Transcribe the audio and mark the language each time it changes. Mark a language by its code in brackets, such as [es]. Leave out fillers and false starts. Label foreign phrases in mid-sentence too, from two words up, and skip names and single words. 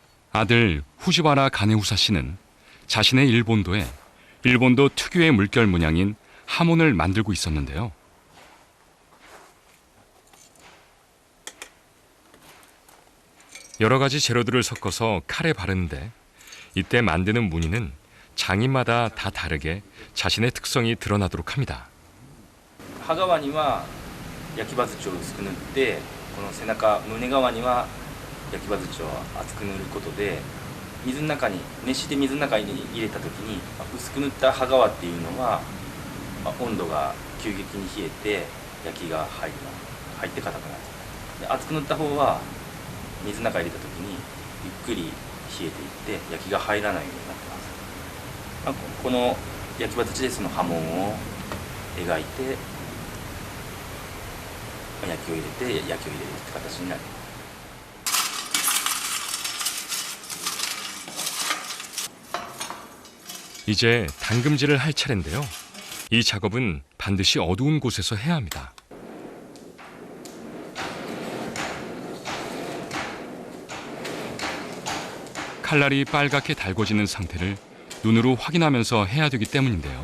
[ko] 아들 후지와라 가네후사 씨는 자신의 일본도에 일본도 특유의 물결 문양인 하몬을 만들고 있었는데요. 여러 가지 재료들을 섞어서 칼에 바르는데 이때 만드는 무늬는 장인마다 다 다르게 자신의 특성이 드러나도록 합니다. [ja] 刃側には焼き刃槌を薄く塗ってこの背中胸側には焼き刃槌を厚く塗ることで水の中に熱して水の中に入れた時に薄く塗った刃側っていうのは温度が急激に冷えて焼きが入って硬くなる。で厚く塗った方は水の中に入れた時にゆっくり冷えていって焼きが入らないようになってます。この焼き刃槌でその刃文を描いて焼きを入れて焼きを入れるって形になります。 [ko] 이제 당금질을 할 차례인데요. 이 작업은 반드시 어두운 곳에서 해야 합니다. 칼날이 빨갛게 달궈지는 상태를 눈으로 확인하면서 해야 되기 때문인데요.